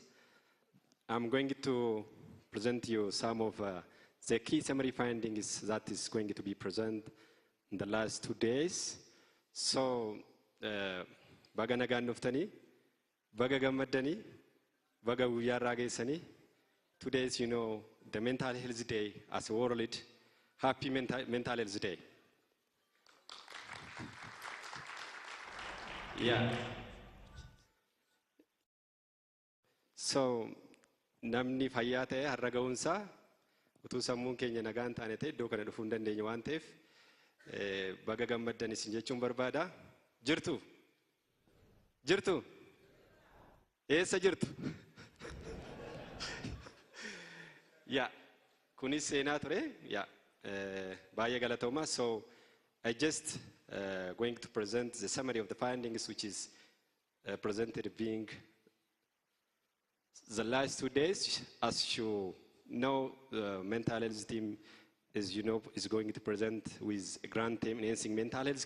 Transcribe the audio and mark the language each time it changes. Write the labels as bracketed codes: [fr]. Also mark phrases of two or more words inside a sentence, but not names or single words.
[en] I'm going to present you some of the key summary findings that is going to be present in the last 2 days. So, [om] baga nagaan dhuftanii, baga gammaddanii, baga guyyaa irraa geessanii. [en] Today is, the Mental Health Day as a world. Happy Mental Health Day. Yeah. So, [om] namni fayyaa ta'e har'a ga'uunsaa utuu sammuun keenya nagaan taane ta'e iddoo kana dhufuu hin dandeenye waan ta'eef baga gammaddan isin jechuun barbaada. Jirtu? Jirtu? Eessa jirtu? Yeah, kunis seenaa ture. Yeah, baay'ee galatooma. [en] So, I just going to present the summary of the findings, which is presented being the last 2 days. As you know, the mental health team is going to present with a grand theme, enhancing mental health